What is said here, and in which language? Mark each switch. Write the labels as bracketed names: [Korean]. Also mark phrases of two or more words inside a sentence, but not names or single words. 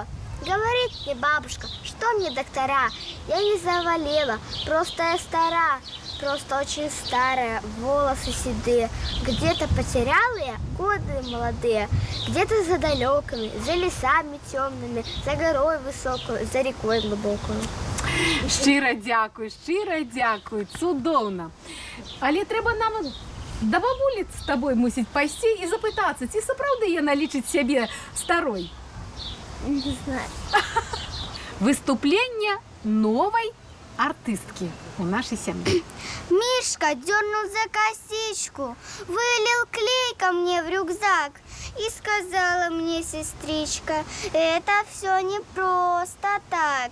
[Russian] Говорит мне бабушка, что мне доктора? Я не заболела, просто я стара. Просто очень старая, волосы седые. Где-то потеряла я годы молодые. Где-то за далекими, за лесами темными, за горой высокую, за рекой глубокую. [Ukrainian] Щиро дякую, [Belarusian] цудоўна. Але трэба нам да бабулі з табой мусіць пайсці і запытацца, ці сапраўды яна лічыць сябе старой. [Russian] Не знаю. Выступление новой артистки у нашей семьи. Мишка дернул за косичку, вылил клей ко мне в рюкзак и сказала мне сестричка, это все не просто так.